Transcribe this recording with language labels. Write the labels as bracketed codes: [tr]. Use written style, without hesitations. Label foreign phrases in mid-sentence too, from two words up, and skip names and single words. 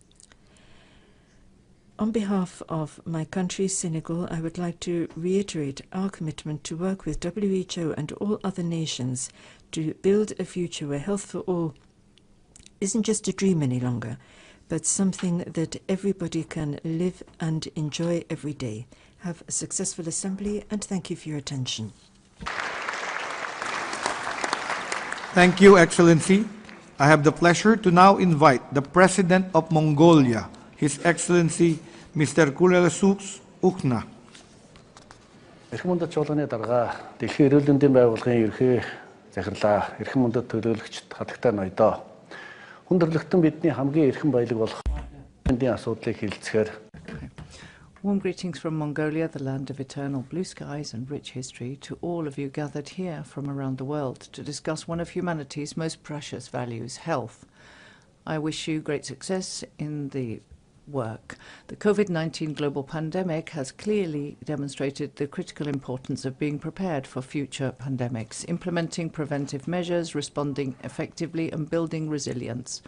[en] On behalf of my country, Senegal, I would like to reiterate our commitment to work with WHO and all other nations to build a future where health for all isn't just a dream any longer, but something that everybody can live and enjoy every day. Have a successful assembly, and thank you for your attention. Thank you, Excellency. I have the pleasure to now invite the President of Mongolia, His Excellency Mr. Kurelesus Ukhna. [mn] Эрхэм мөндөд чуулганы дарга Дэлхийн эрүүл мэндийн байгууллагын ерхий захирлаа, эрхэм мөндөд төлөөлөгчд, хатагтай ноёдоо. Хүн төрлөختөн бидний хамгийн эрхэм баялаг болох мэндийн асуудлыг хилцэхээр [en] Warm greetings from Mongolia, the land of eternal blue skies and rich history, to all of you gathered here from around the world to discuss one of humanity's most precious values, health. I wish you great success in the work. The COVID-19 global pandemic has clearly demonstrated the critical importance of being prepared for future pandemics, implementing preventive measures, responding effectively, and building resilience.